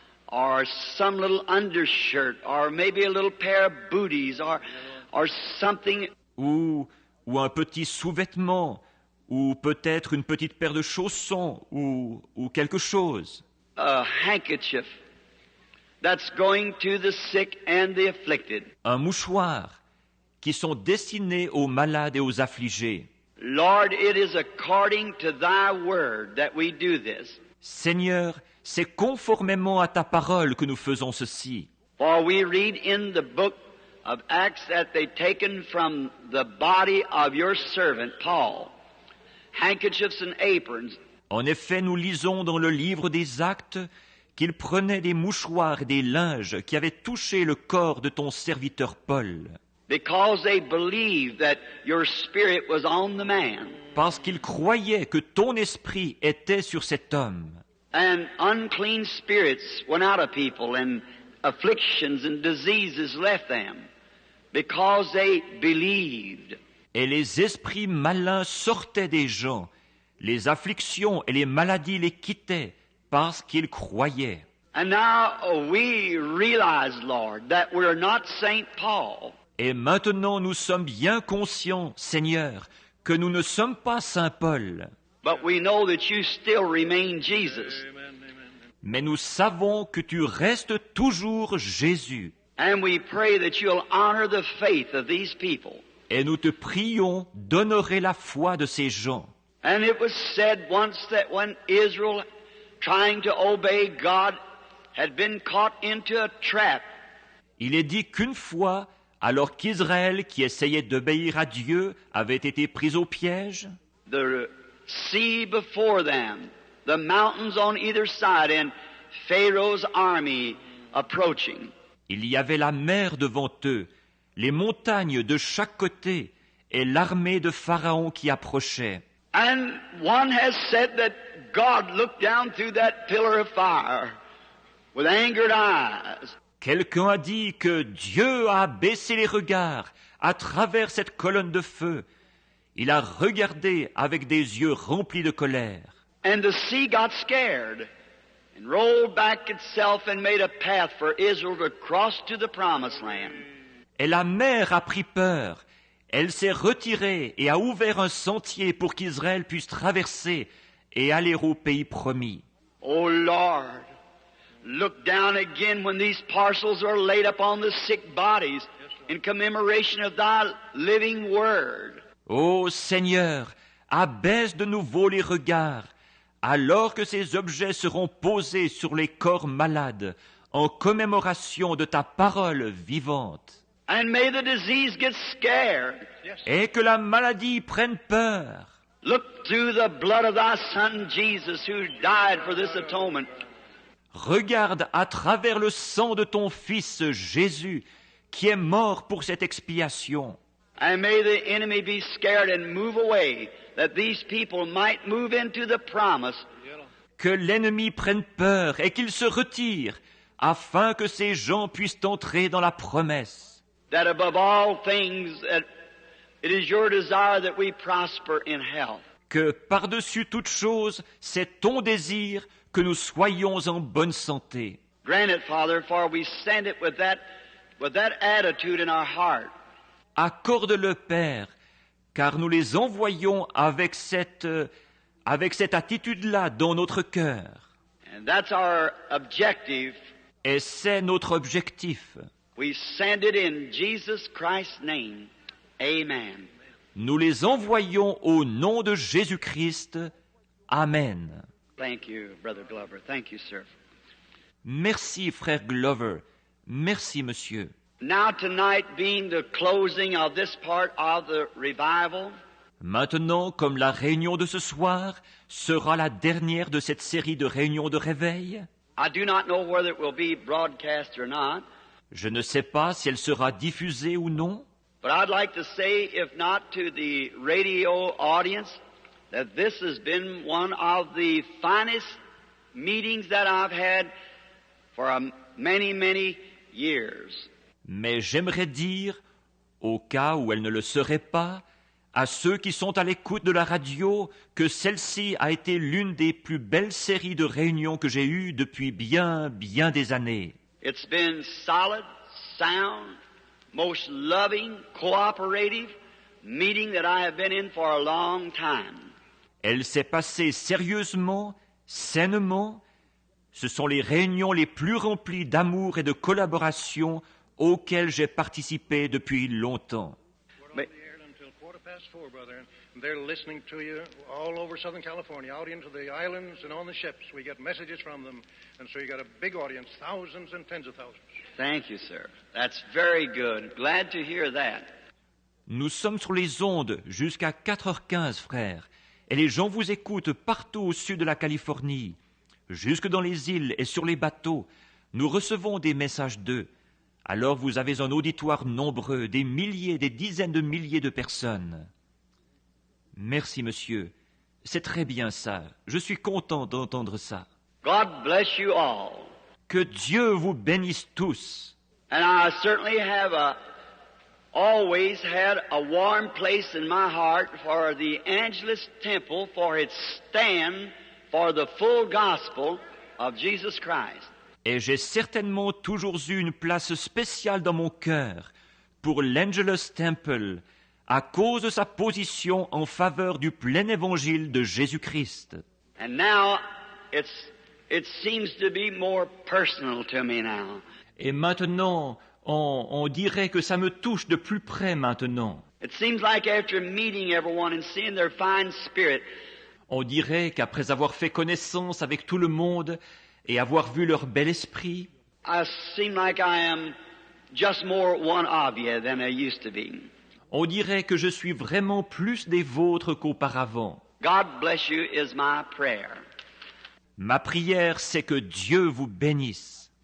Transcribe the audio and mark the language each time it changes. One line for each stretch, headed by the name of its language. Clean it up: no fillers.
English: Or some little undershirt, or maybe a little pair of booties, or something.
French: Ou un petit sous-vêtement, ou peut-être une petite paire de chaussons, ou quelque chose.
English: A handkerchief that's going to the sick and the afflicted.
French: Un mouchoir qui sont destinés aux malades et aux affligés.
English: Lord, it is according to Thy word that we do this.
French: Seigneur, c'est conformément à ta parole que nous faisons ceci.
English: For we read in the book of Acts that they taken from the body of your servant Paul handkerchiefs and aprons.
French: En effet, nous lisons dans le livre des Actes qu'ils prenaient des mouchoirs et des linges qui avaient touché le corps de ton serviteur Paul.
English: Because they believed that your spirit was on the man.
French: Parce qu'ils croyaient que ton esprit était sur cet homme.
English: And unclean spirits went out of people and afflictions and diseases left them. Because they believed.
French: Et les esprits malins sortaient des gens. Les afflictions et les maladies les quittaient parce qu'ils croyaient.
English: And now we realize, Lord, that we're not Saint Paul.
French: Et maintenant nous sommes bien conscients, Seigneur, que nous ne sommes pas Saint Paul.
English: But we know that you still remain Jesus.
French: Mais nous savons que tu restes toujours Jésus.
English: And we pray that you'll honor the faith of these people.
French: Et nous te prions d'honorer la foi de ces gens.
English: And it was said once that when Israel, trying to obey God, had been caught into a trap.
French: Il est dit qu'une fois, alors qu'Israël, qui essayait d'obéir à Dieu, avait été pris au piège,
English: The sea before them, the mountains on either side, and Pharaoh's army approaching.
French: il y avait la mer devant eux, les montagnes de chaque côté, et l'armée de Pharaon qui approchait.
English: And one has said that God looked down through that pillar of fire with angered eyes.
French: Quelqu'un a dit que Dieu a baissé les regards à travers cette colonne de feu. Il a regardé avec des yeux remplis de colère.
English: And the sea got scared. and rolled back itself and made a path for Israel to cross to the promised land.
French: Et la mer a pris peur. Elle s'est retirée et a ouvert un sentier pour qu'Israël puisse traverser et aller au pays promis.
English: Oh Lord, look down again when these parcels are laid upon the sick bodies in commemoration of thy living word.
French: Ô Seigneur, abaisse de nouveau les regards, alors que ces objets seront posés sur les corps malades, en commémoration de ta parole vivante.
English: And may the disease get scared.
French: Et que la maladie prenne peur.
English: Look through the blood of thy Son Jesus who died for this atonement.
French: Regarde à travers le sang de ton Fils Jésus, qui est mort pour cette expiation.
English: And may the enemy be scared and move away, that these people might move into the promise.
French: Que l'ennemi prenne peur et qu'il se retire, afin que ces gens puissent entrer dans la promesse.
English: That above all things, that it is your desire that we prosper in health.
French: Que par-dessus toute chose, c'est ton désir que nous soyons en bonne santé.
English: Grant it, Father, for we send it with that attitude in our heart.
French: Accorde-le, Père, car nous les envoyons avec cette attitude-là dans notre cœur.
English: And that's our objective.
French: Et c'est notre objectif.
English: We send it in Jesus Christ's name. Amen.
French: Nous les envoyons au nom de Jésus-Christ. Amen.
English: Thank you, Brother Glover. Thank you, sir.
French: Merci, frère Glover. Merci, monsieur.
English: Now tonight being the closing of this part of the revival,
French: Maintenant, comme la réunion de ce soir sera la dernière de cette série de réunions de réveil,
English: I do not know whether it will be broadcast or not,
French: je ne sais pas si elle sera diffusée ou non,
English: but I'd like to say, if not to the radio audience, that this has been one of the finest meetings that I've had for many, many years.
French: mais j'aimerais dire, au cas où elle ne le serait pas, à ceux qui sont à l'écoute de la radio, que celle-ci a été l'une des plus belles séries de réunions que j'ai eues depuis bien des années.
English: It's been solid, sound, most loving, cooperative meeting that I have been in for a long time.
French: Elle s'est passée sérieusement, sainement. Ce sont les réunions les plus remplies d'amour et de collaboration auxquelles j'ai participé depuis longtemps.
English: But- Until 4:15, brother. And they're listening to you all over Southern California, out into the islands and on the ships. We get messages from them. And so you got a big audience, thousands and tens of thousands. Thank you, sir. That's very good. Glad to hear that.
French: Nous sommes sur les ondes jusqu'à 4h15, frères, et les gens vous écoutent partout au sud de la Californie, jusque dans les îles et sur les bateaux. Nous recevons des messages d'eux. Alors vous avez un auditoire nombreux, des milliers, des dizaines de milliers de personnes. Merci, monsieur. C'est très bien ça. Je suis content d'entendre ça.
English: God bless you all.
French: Que Dieu vous bénisse tous.
English: And I certainly have always had a warm place in my heart for the Angelus Temple for its stand for the full gospel of Jesus Christ.
French: Et j'ai certainement toujours eu une place spéciale dans mon cœur pour l'Angelus Temple à cause de sa position en faveur du plein évangile de Jésus-Christ.
English: And now it seems to be more personal to me now.
French: Et maintenant, on dirait que ça me touche de plus près maintenant.
English: It seems like after meeting everyone and seeing their fine spirit,
French: On dirait qu'après avoir fait connaissance avec tout le monde et avoir vu leur bel esprit,
English: I seem like I am just more one of you than I used to be.
French: on dirait que je suis vraiment plus des vôtres qu'auparavant.
English: God bless you is my prayer.
French: Ma prière, c'est que Dieu vous bénisse.